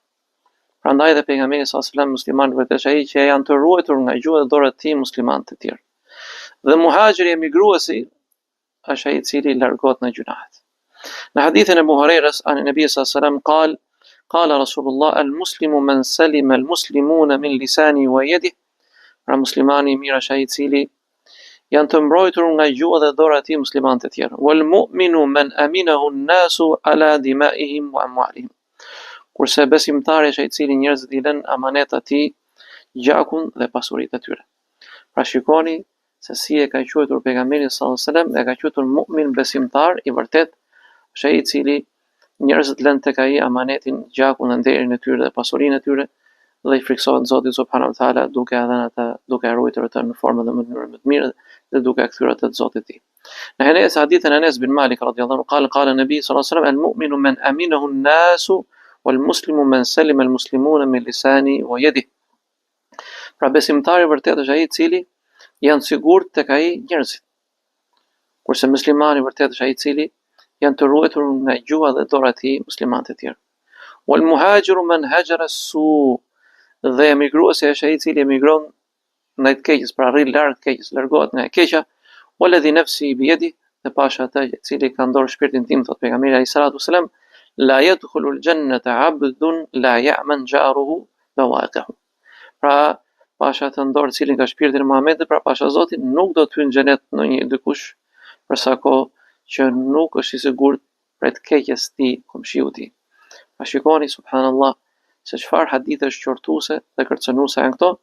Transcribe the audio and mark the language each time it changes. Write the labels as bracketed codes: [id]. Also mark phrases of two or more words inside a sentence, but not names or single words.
[sq] Prandaj dhe pejgamberi [ar] صلى الله عليه وسلم, [sq] muslimanët vërtet ai që janë të ruajtur nga gjuha dhe dora e tij muslimanët e tjerë. Dhe muhajiri, emigruesi, është ai i cili largohet nga gjunahet. Në hadithin e Abu Hurairës [ar] عن النبي صلى الله عليه وسلم قال رسول الله: "المسلم من سلم المسلمون من لسانه ويده." [sq] Pra muslimani i mirë është ai i cili janë të mbrojtur nga gjuha dhe dora e tij muslimanët e tjerë. [ar] والمؤمن من أمنه الناس على دمائهم وأموالهم. [sq] Kurse besimtari është ai i cili njerëzit i lënë amanet atij gjakun dhe pasuritë e tyre. Pra shikoni se si e ka quajtur pejgamberi [ar] صلى الله عليه وسلم, [sq] e ka quajtur mu'min, besimtar i vërtet, është ai i cili njerëzit lënë tek ai amanetin, gjakun dhe nderin e tyre dhe pasurinë e tyre, dhe i friksohet Zotit [ar] سبحانه وتعالى, [sq] duke e dhënë ata, duke e ruajtur ata në formë dhe mënyrë më të mirë dhe duke e kthyer ata te Zoti i tij. Në hadithin e Anas bin Malik [ar] رضي الله عنه قال النبي صلى الله عليه وسلم: "المؤمن من أمنه الناس والمسلم من سلم المسلمون من لسانه ويده." [sq] Pra besimtari vërtet është ai i cili janë sigurt tek ai njerëzit. Kurse muslimani vërtet është ai i cili janë të ruajtur nga gjuha dhe dora e tij muslimanët e tjerë. [ar] والمهاجر من هجر السوء, [sq] dhe emigruesi është ai i cili emigron ndaj të keqes, pra rri larg të keqes, largohet nga e keqja. [ar] والذي نفسي بيده, [sq] dhe pasha atë i cili ka ndorë shpirtin tim, thot pejgamberi [ar] عليه الصلاة والسلام: "لا يدخل الجنة عبد لا يأمن جاره بوائقه." [sq] Pra pasha të ndorë cilin ka shpirtin e Muhamedit, pra pasha Zotin, nuk do të hyjë në xhenet ndonjë dikush për sa kohë që nuk është i sigurt prej të keqes ti komshiu ti. Pa shikoni subhanallahu se çfarë hadithe shqortuese dhe kërcënuese janë këto.